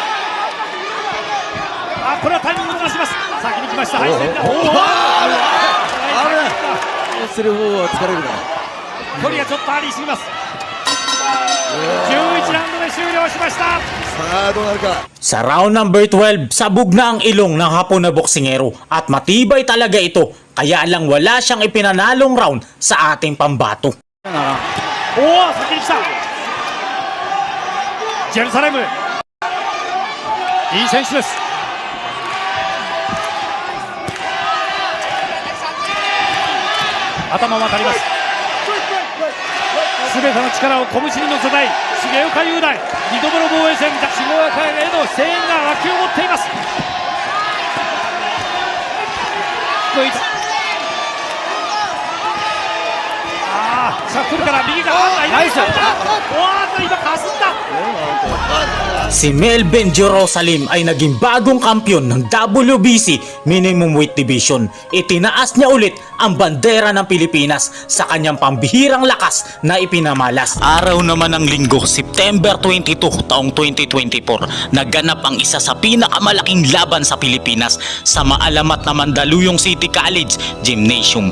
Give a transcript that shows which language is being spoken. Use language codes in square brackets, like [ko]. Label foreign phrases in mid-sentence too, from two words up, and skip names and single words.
[ja] これはタイミングをずらします。先に来ました。はい、する方は疲れるな。距離がちょっとありすぎます。11ラウンドで終了しました。さあどうなるか。 [tl] Sa [en] round number [tl] 12, sabog na ang ilong ng hapon na boksingero at matibay talaga ito, kaya lang wala siyang ipinanalong round sa ating pambato. [ja] 先に来た。ジェルサレムいい選手です。頭も当たります。すべての力を拳に乗せたい重岡雄大。2度目の防衛戦、重岡への声援が沸き起こっています。シャッフルから右がナイス。今かすった。 [tl] Si Melvin Jerusalem ay naging bagong kampiyon ng WBC Minimum Weight Division. Itinaas niya ulit ang bandera ng Pilipinas sa kanyang pambihirang lakas na ipinamalas. Araw naman ng linggo, September 22 taong 2024, naganap ang isa sa pinakamalaking laban sa Pilipinas sa maalamat na Mandaluyong City College Gymnasium.